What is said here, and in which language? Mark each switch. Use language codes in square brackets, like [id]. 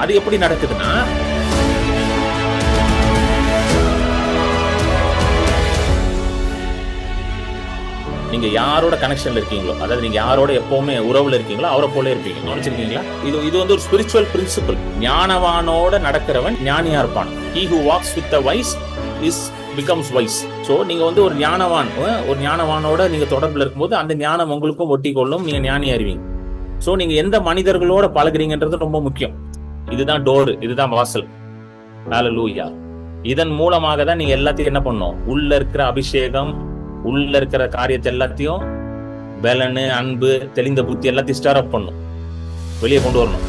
[ta] அது எப்படி நடக்குதுன்னா, நீங்க யாரோட கனெக்ஷன்ல இருக்கீங்களோ, அதாவது நீங்க யாரோட எப்பவுமே உறவுல இருக்கீங்களோ அவரை போல இருப்பீங்க. கவனிச்சிருக்கீங்களா? இது ஒரு ஸ்பிரிச்சுவல் பிரின்சிபல். ஞானவானோட நடக்கிறவன் ஞானியா இருப்பான். [en] He who walks with the wise becomes wise. [ta] So நீங்க ஒரு ஞானவானோட நீங்க தொடர்புல இருக்கும்போது அந்த ஞானம் உங்களுக்கும் ஒட்டி கொள்ளும், நீங்க ஞானி அறிவீங்க. சோ நீங்க எந்த மனிதர்களோட பழகுறீங்கன்றது ரொம்ப முக்கியம். இதுதான் டோர், இதுதான் வாசல். ஹல்லேலூயா. இதன் மூலமாக தான் நீங்க எல்லாத்தையும் என்ன பண்ணணும், உள்ள இருக்கிற அபிஷேகம், உள்ள இருக்கிற காரியத்தை எல்லாத்தையும், பலனு, அன்பு, தெளிந்த புத்தி எல்லாத்தையும் ஸ்டார் அப் பண்ணும், வெளியே கொண்டு வரணும்.